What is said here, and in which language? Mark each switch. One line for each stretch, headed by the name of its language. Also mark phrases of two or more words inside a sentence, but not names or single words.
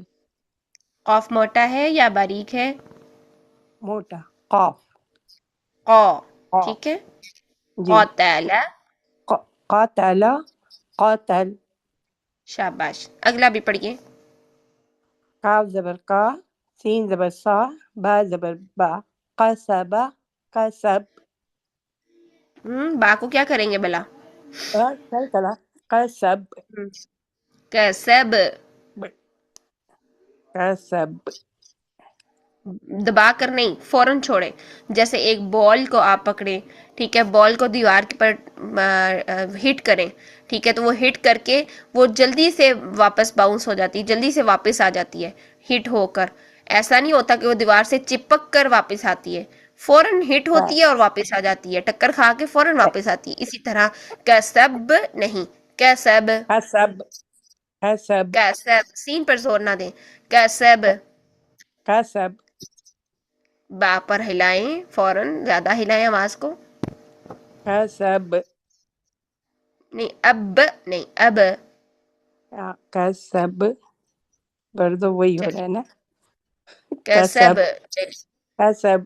Urdu: قاف موٹا ہے یا باریک ہے؟ موٹا. قاف. قا. قا. ٹھیک ہے. جی. قاتل. قاتلا، قاتل. شاباش، اگلا بھی پڑھیے. کاف زبر کا، سین زبر سا، با زبر با، قصبا، قصب. با کو کیا کریں گے بلا؟ کلا، قصب. کسب. قصب. دبا کر نہیں، فوراً چھوڑیں. جیسے ایک بال کو آپ پکڑیں، ٹھیک ہے، بال کو دیوار کے پر ہٹ کریں، ٹھیک ہے، تو وہ ہٹ کر کے وہ جلدی سے واپس باؤنس ہو جاتی ہے، جلدی سے واپس آ جاتی ہے ہٹ ہو کر. ایسا نہیں ہوتا کہ وہ دیوار سے چپک کر واپس آتی ہے، فوراً ہٹ ہوتی ہے اور واپس آ جاتی ہے، ٹکر کھا کے فوراً واپس آتی ہے. اسی طرح کسب نہیں، کسب، حسب حسب کسب، سین پر زور نہ دیں، کسب. حسب با پر ہلائیں، فوراً زیادہ ہلائیں آواز کو. حسب نہیں، اب نہیں، اب. کسب برضو وہی ہو رہا ہے نا. کسب. حسب.